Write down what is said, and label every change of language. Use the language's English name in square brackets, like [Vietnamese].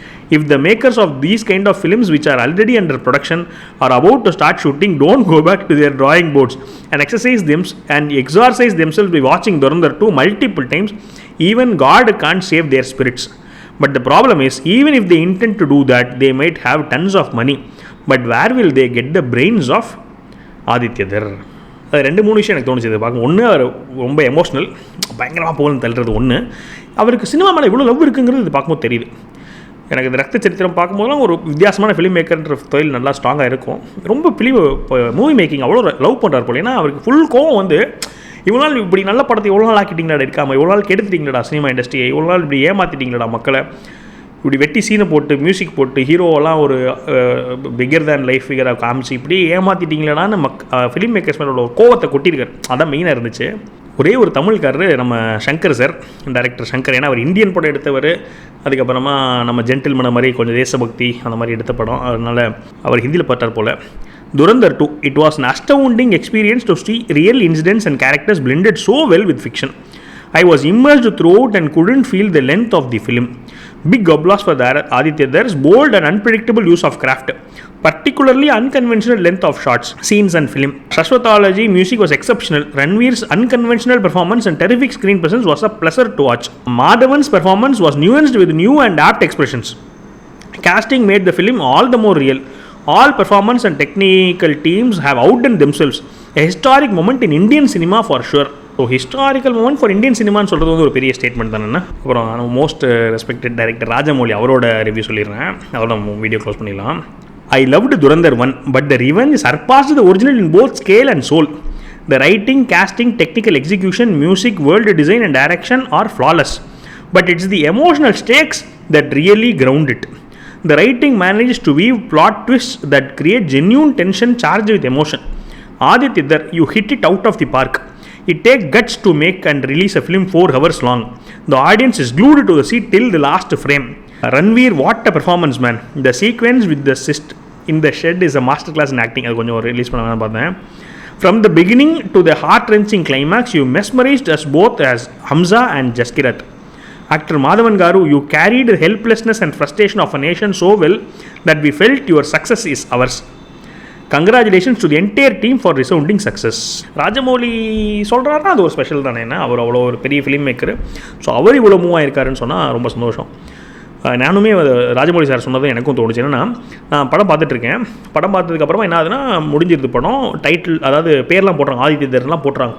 [English] If the makers of these kind of films which are already under production are about to start shooting, don't go back to their drawing boards and exercise them and exorcise themselves by watching Dhurandhar 2 multiple times. Even God can't save their spirits. But the problem is, even if they intend to do that, they might have tons of money. But where will they get the brains of Aditya Dar? [Tamil] அது 2-3 விஷயம் எனக்கு தோணுச்சு இதை பார்க்க. ஒன்று, அவர் ரொம்ப emotional, பயங்கரமாக போகணுன்னு தள்ளுறது ஒன்று. அவருக்கு சினிமா மேலே இவ்வளோ லவ் இருக்குங்கிறது இது பார்க்கும்போது தெரியுது. எனக்கு இந்த ரத்த சரித்திரம் பார்க்கும்போதெல்லாம் ஒரு வித்தியாசமான ஃபிலிம் மேக்கர்ன்ற தொழில் நல்லா ஸ்ட்ராங்காக இருக்கும். ரொம்ப மூவி மேக்கிங் அவ்வளோ லவ் பண்ணுறாரு போல. ஏன்னா அவருக்கு ஃபுல் கோவம் வந்து, இவ்வளோ நாள் இப்படி நல்ல படத்தை எவ்வளோ நாள் ஆக்கிட்டீங்களா எடுக்காமல், இவ்வளோ நாள் கெடுத்துட்டீங்களா சினிமா இண்டஸ்ட்ரியை, இவ்வளோ நாள் இப்படி ஏமாற்றிட்டீங்களா மக்களை, இப்படி வெட்டி சீனை போட்டு மியூசிக் போட்டு ஹீரோவெல்லாம் ஒரு பிகர் தேன் லைஃப் ஃபிகராக காமிச்சு இப்படி ஏமாற்றிட்டீங்களான்னு ஃபிலிம் மேக்கர்ஸ் மேலே ஒரு கோவத்தை கொட்டியிருக்காரு. அதான் மெயினாக இருந்துச்சு. ஒரே ஒரு தமிழ்காரர் நம்ம சங்கர் சார், டைரக்டர் சங்கர். ஏன்னா அவர் இந்தியன் படம் எடுத்தவர், அதுக்கப்புறமா நம்ம ஜென்டில்மேன் மாதிரி கொஞ்சம் தேசபக்தி அந்த மாதிரி எடுத்த படம், அதனால் அவர் ஹிந்தியில் பார்த்தார் போல். [English] Dhurandhar 2, it was an astounding experience to see real incidents and characters blended so well with fiction. I was immersed throughout and couldn't feel the length of the film. Big applause for Aditya Dar's bold and unpredictable use of craft, particularly unconventional length of shots, scenes and film. Shashwatology music was exceptional. Ranveer's unconventional performance and terrific screen presence was a pleasure to watch. Madhavan's performance was nuanced with new and apt expressions. Casting made the film all the more real. All performance and technical teams have outdone themselves. A historic moment in Indian cinema for sure. So historical moment for Indian [Tamil] சினிமான்னு சொல்கிறது வந்து ஒரு பெரிய statement தானே. அப்புறம் most respected director Rajamouli அவரோட review சொல்லிடுறேன், அதோட நம்ம வீடியோ க்ளோஸ் பண்ணிடலாம். [English] I loved Dhurandhar 1, but the Revenge surpassed the original in both scale and soul. The writing, casting, technical execution, music, world design and direction are flawless. But it's the emotional stakes that really ground it. The writing manages to weave plot twists that create genuine tension charged with emotion. Aditya Dar, you hit it out of the park. It takes guts to make and release a film 4 hours long. The audience is glued to the seat till the last frame. Ranveer, what a performance, man. The sequence with the cyst in the shed is a masterclass in acting. [Tamil] அது கொஞ்சம் release பண்ண பார்த்தேன். [English] From the beginning to the heart-wrenching climax, you mesmerized us both as Hamza and Jaskirat. Actor Madhavan Garu, you carried the helplessness and frustration of a nation so well that we felt your success is ours. Congratulations to the entire team for resounding success. [Tamil] Rajamouli சொல்கிறாருன்னா அது ஒரு special தானே. என்ன அவர் அவ்வளோ ஒரு பெரிய film maker. So அவர் இவ்வளோ move ஆயிருக்காருன்னு சொன்னால் ரொம்ப சந்தோஷம். நானுமே ராஜமௌழி சார் சொன்னதும் எனக்கும் தோணுச்சு. என்னென்னா, நான் படம் பார்த்துட்ருக்கேன். படம் பார்த்ததுக்கப்புறமா என்ன ஆகுதுன்னா, முடிஞ்சிருது படம். டைட்டில் அதாவது பேர்லாம் போட்டுறாங்க, ஆதித்ய தேர்லாம் போட்டுறாங்க.